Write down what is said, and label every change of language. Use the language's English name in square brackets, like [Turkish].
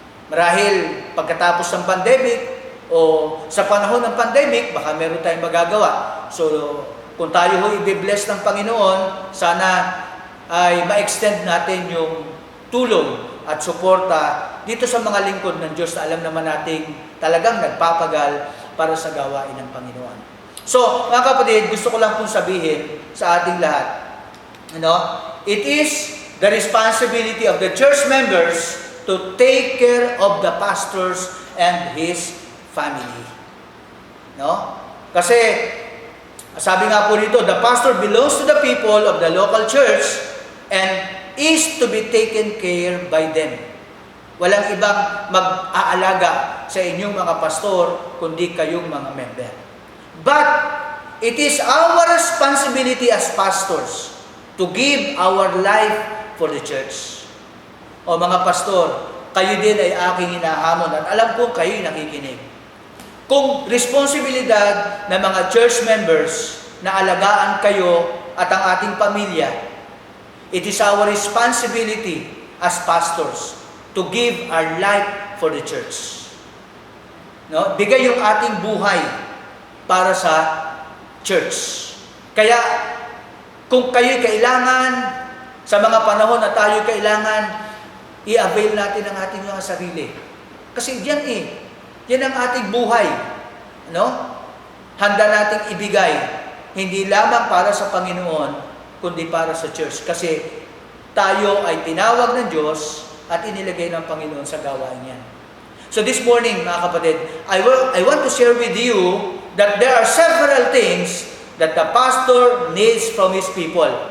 [Filipino] Marahil pagkatapos ng pandemic o sa panahon ng pandemic, baka meron tayong magagawa. So, kung tayo ho i-bless ng Panginoon, sana ay ma-extend natin yung tulong at suporta dito sa mga lingkod ng Diyos na alam naman nating talagang nagpapagal para sa gawain ng Panginoon. So, mga kapatid, gusto ko lang pong sabihin sa ating lahat, [English] it is the responsibility of the church members to take care of the pastors and his family. [Filipino] Kasi, sabi nga po dito, [English] the pastor belongs to the people of the local church and is to be taken care by them. [Filipino] Walang ibang mag-aalaga sa inyong mga pastor, kundi kayong mga member. [English] But, it is our responsibility as pastors to give our life for the church. [Filipino] O mga pastor, kayo din ay aking hinahamon at alam kong kayo'y nakikinig. Kung responsibilidad ng mga church members na alagaan kayo at ang ating pamilya, [English] it is our responsibility as pastors to give our life for the church. [Filipino] Bigay yung ating buhay para sa church. Kaya, kung kayo'y kailangan, sa mga panahon na tayo'y kailangan, i-avail natin ang ating mga sarili. Kasi yan ang ating buhay. Handa nating ibigay, hindi lamang para sa Panginoon, kundi para sa church. Kasi tayo ay tinawag ng Diyos at inilagay ng Panginoon sa gawain yan. [English] So this morning, [Filipino] mga kapatid, [English] I want to share with you that there are several things that the pastor needs from his people.